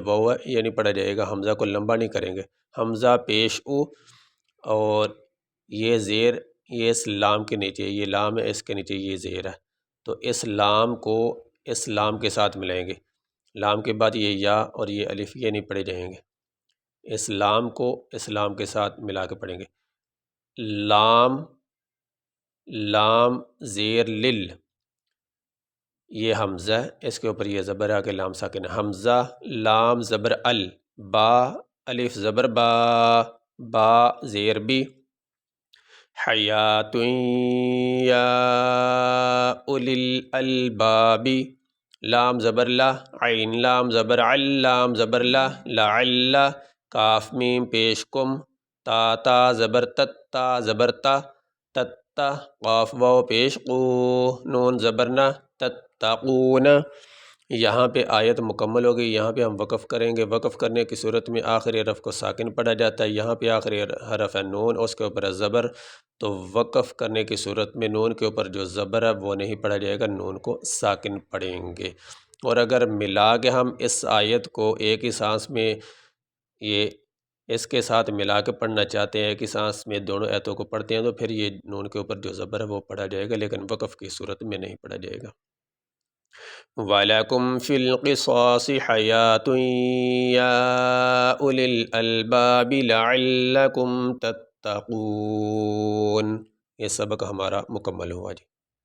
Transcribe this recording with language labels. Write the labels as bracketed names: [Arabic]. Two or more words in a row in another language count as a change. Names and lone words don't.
[Urdu] واو ہے، یہ نہیں پڑھا جائے گا، حمزہ کو لمبا نہیں کریں گے، حمزہ پیش او، اور یہ زیر یہ اس لام کے نیچے، یہ لام ہے اس کے نیچے یہ زیر ہے، تو اس لام کو اس لام کے ساتھ ملائیں گے، لام کے بعد یہ یا اور یہ الف، یہ نہیں پڑھے جائیں گے، اس لام کو اس لام کے ساتھ ملا کے پڑھیں گے۔ لام لام زیر لل، یہ حمزہ ہے، اس کے اوپر یہ زبر آ کے لام ساکن ہے، حمزہ لام زبر ال، با الف زبر با، با زیر بی، [Arabic] حیاتن یا اولی الالباب، [Urdu] لام زبر لا، عین لام زبر عل، لام زبر لا، لعل، کاف میم پیش کم، تا تا زبر تت، تا زبر تا، تتا، قاف واو پیش قو، نون زبر نا، تتقون۔ یہاں پہ آیت مکمل ہو گئی، یہاں پہ ہم وقف کریں گے، وقف کرنے کی صورت میں آخری حرف کو ساکن پڑھا جاتا ہے، یہاں پہ آخری حرف ہے نون، اس کے اوپر ہے زبر، تو وقف کرنے کی صورت میں نون کے اوپر جو زبر ہے وہ نہیں پڑھا جائے گا، نون کو ساکن پڑھیں گے۔ اور اگر ملا کے ہم اس آیت کو ایک ہی سانس میں یہ اس کے ساتھ ملا کے پڑھنا چاہتے ہیں، ایک ہی سانس میں دونوں آیتوں کو پڑھتے ہیں، تو پھر یہ نون کے اوپر جو زبر ہے وہ پڑھا جائے گا، لیکن وقف کی صورت میں نہیں پڑھا جائے گا۔ [Arabic] وَلَكُمْ فِي الْقِصَاصِ حَيَاةٌ يَا أُولِي الْأَلْبَابِ لَعَلَّكُمْ تَتَّقُونَ۔ [Urdu] یہ سبق ہمارا مکمل ہوا جی۔